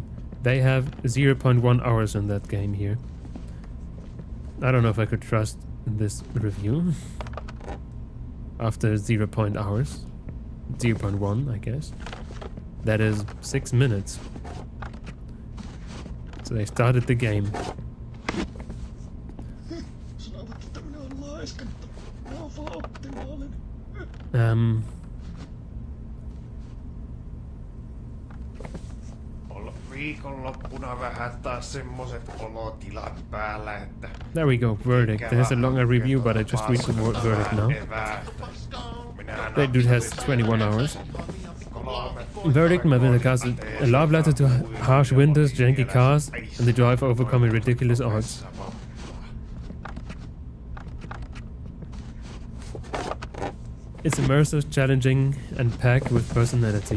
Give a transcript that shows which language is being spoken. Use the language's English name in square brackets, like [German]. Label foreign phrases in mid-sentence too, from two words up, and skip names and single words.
[English] They have 0.1 hours in that game here. I don't know if I could trust this review. After 0.1 hours. 0.1, I guess. That is 6 minutes. So they started the game. [Finnish] Viikonloppuna vähän taas semmoset olotilat päällä, että... [English] There we go, verdict. There's a longer review, but I just read the verdict now. That dude has 21 hours. Verdict, my winter cars a love letter to harsh winters, janky cars, and the joy of overcoming ridiculous odds. It's immersive, challenging, and packed with personality.